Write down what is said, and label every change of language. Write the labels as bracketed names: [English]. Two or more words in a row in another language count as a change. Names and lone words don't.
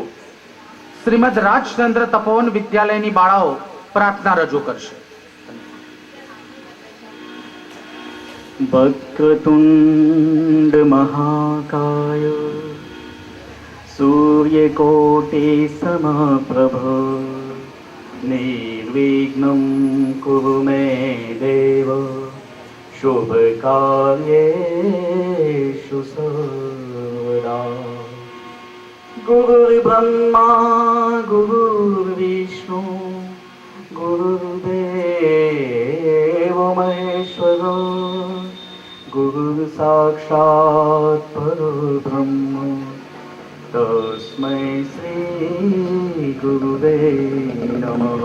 [Gujarati] શ્રીમદ રાજચંદ્ર તપોવન વિદ્યાલયની બાળાઓ પ્રાર્થના રજૂ કરશે. [Sanskrit] वक्रतुंड महाकाय सूर्यकोटि समप्रभ निर्विघ्नं कुरु मे देव शुभकार्येषु सर्वदा. गुरुर्ब्रह्मा गुरुर्विष्णु गुरुर्देवो महेश्वर गुरुर्साक्षात् परब्रह्म तस्मै श्री गुरुवे नमः.